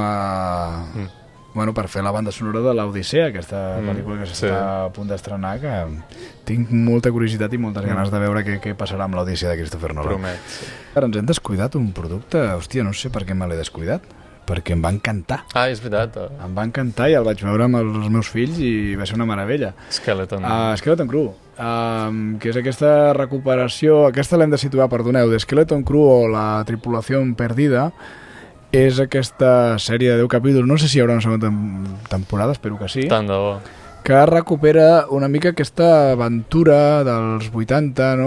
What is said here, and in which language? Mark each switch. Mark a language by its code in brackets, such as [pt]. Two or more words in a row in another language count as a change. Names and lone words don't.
[ca] Bueno, per fer la banda sonora de l'Odissea, aquesta pel·lícula que s'està a punt d'estrenar, que tinc molta curiositat i moltes ganes de veure què passarà amb l'Odissea de Christopher Nolan. Promet. Ara ens hem descuidat un producte, hòstia, no sé per què me l'he descuidat, perquè em va encantar. Ah, és veritat. Em va encantar i el vaig veure amb els meus fills i va ser una meravella. Skeleton. Skeleton Crew, que és aquesta recuperació, aquesta l'hem de situar, perdoneu, de Skeleton Crew o la tripulació perdida, és aquesta sèrie de 10 capítols, no sé si hi haurà una segona temporada, espero que sí, Tant de bo. que recupera una mica aquesta aventura dels 80, no?